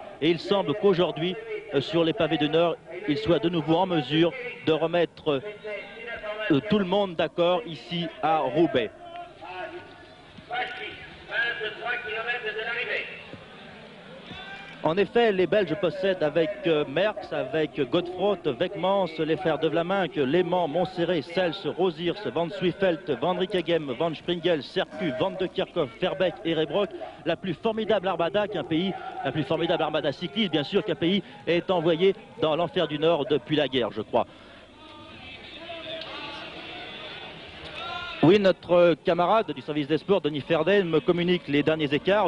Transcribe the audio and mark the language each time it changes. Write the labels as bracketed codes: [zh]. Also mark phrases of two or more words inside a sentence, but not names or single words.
[fr] Et il semble qu'aujourd'hui, sur les pavés du Nord, il soit de nouveau en mesure de remettre tout le monde d'accord ici à Roubaix. En effet, les Belges possèdent avec Merckx, avec Godefroot, Weckmans, les frères De Vlaminck, Lehmann, Montserrat, Sels, Rosiers, Van Zwiefeld, Van Rikegem, Van Springel, Sercu, Van de Kerkhoff, Verbeek et Rebrock, la plus formidable armada qu'un pays, la plus formidable armada cycliste, bien sûr, qu'un pays ait envoyé dans l'enfer du Nord depuis la guerre, je crois. Oui, notre camarade du service des sports, Denis Ferden, me communique les derniers écarts.